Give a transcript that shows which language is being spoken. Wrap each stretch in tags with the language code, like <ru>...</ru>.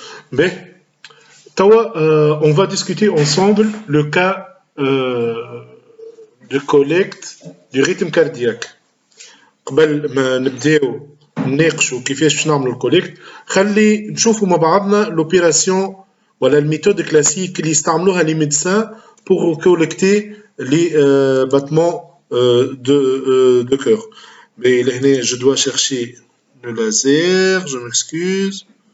<fr>Mais, on va discuter ensemble le cas de collecte du rythme cardiaque.</fr> <ar>قبل ما نبداو نناقشوا كيفاش باش نعملوا الكوليكت خلي نشوفوا مع بعضنا لوبيراسيون ولا الميثود كلاسيك اللي يستعملوها لي ميدسان</ar> <fr>pour collecter les battements de cœur. Mais là, je dois chercher le laser, je m'excuse.</fr>